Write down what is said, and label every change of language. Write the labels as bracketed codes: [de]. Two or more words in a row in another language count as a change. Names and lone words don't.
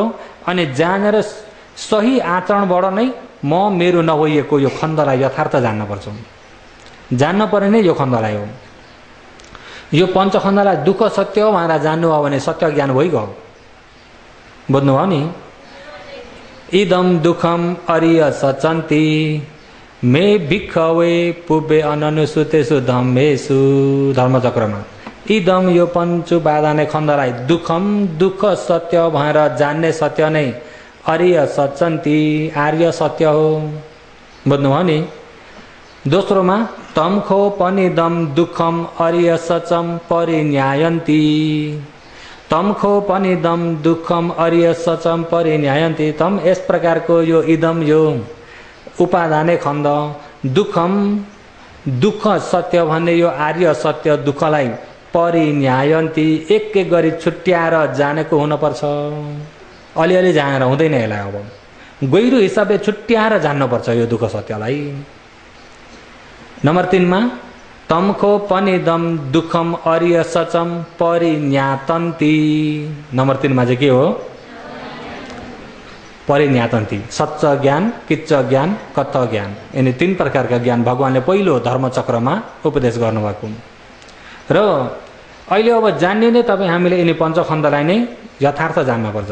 [ne] अनि जानेर सही आचरणबाट नै म मेरो नभइएको यो खण्डलाई यथार्थ जान्नुपर्छ, जान्न पर्ने नै यो खण्डलाई हो। यो पञ्चखण्डलाई दुःख सत्य हो भनेर जान्नुभयो भने सत्य ज्ञान भइगयो, बुझ्नुभयो नि। [pi] इदम दुःखम अरिय सचन्ति मे भिक्खवे पुबे अननुसुतेषु धम्मेषु, धर्मचक्रमा। [ne] इदम यो पञ्चुपादाने खण्डलाई दुःखम दुःख सत्य भनेर जान्ने सत्य नै [pi] अरिय सचन्ति [ne] आर्य सत्य हो, बुझ्नुभयो नि। [pi] दोस्रोमा तमखो पनिदम दुखम अर्य सचम परिन्यायन्ति तमखो पनिदम दुखम अर्य सचम परिन्यायन्ति। [ne] तम यस प्रकारको यो इदम यो उपादाने खण्ड दुखम दुख सत्य भन्ने यो आर्य सत्य दुखलाई परिन्यायन्ति एक एक गरी छुट्याएर जानेको हुनुपर्छ। अलिअलि जानेर हुँदैन यसलाई। अब गहिरो हिसाबले छुट्याएर जान्नुपर्छ यो दुख सत्यलाई। [pi] नम्बर 3 मा तमखो पनिदम दुखम अर्य सचम परिन्यातन्ति। [ne] नम्बर 3 मा चाहिँ के हो? परिन्यातन्ति। सच्च ज्ञान, किच्च ज्ञान, कत्त ज्ञान, यिनी 3 प्रकारका ज्ञान भगवानले पहिलो धर्मचक्रमा उपदेश गर्नुभएको। र अहिले अब जान्ने नै तपाईँ हामीले यिनी पञ्चखण्डलाई नै यथार्थ जान्नुपर्छ।